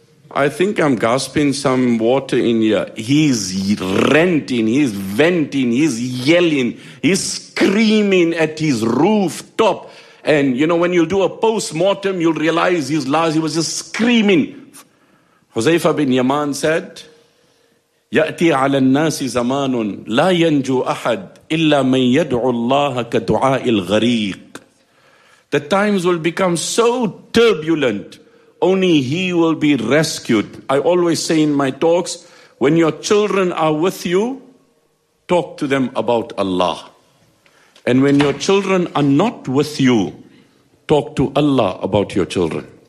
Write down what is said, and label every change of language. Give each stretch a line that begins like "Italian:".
English: I think I'm gasping some water in here. He's ranting, he's venting, he's yelling, he's screaming at his rooftop. And you know, when you do a post-mortem, you'll realize his last, he was just screaming.
Arabic: Huzaifa bin Yaman said, يأتي على الناس زمان لا ينجو أحد إلا من يدعو الله كدعاء الغريق.
English: The times will become so turbulent, only he will be rescued. I always say in my talks, when your children are with you, talk to them about Allah. And when your children are not with you, talk to Allah about your children.